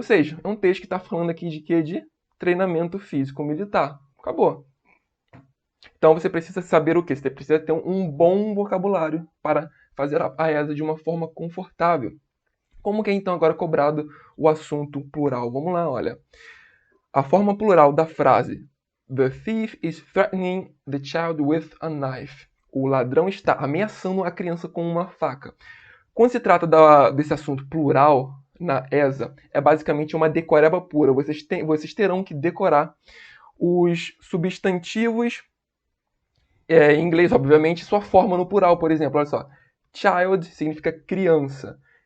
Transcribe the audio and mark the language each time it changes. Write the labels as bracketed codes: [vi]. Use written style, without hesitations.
[pt] Ou seja, é um texto que está falando aqui de quê? De treinamento físico militar. Acabou. Então você precisa saber o quê? Você precisa ter um bom vocabulário para fazer a ESA de uma forma confortável. Como que é então agora cobrado o assunto plural? Vamos lá, olha. A forma plural da frase [en] The thief is threatening the child with a knife. [pt] O ladrão está ameaçando a criança com uma faca. Quando se trata desse assunto plural na ESA, é basicamente uma decoreba pura. Vocês terão que decorar os substantivos, em inglês, obviamente, sua forma no plural, por exemplo. Olha só, child significa criança.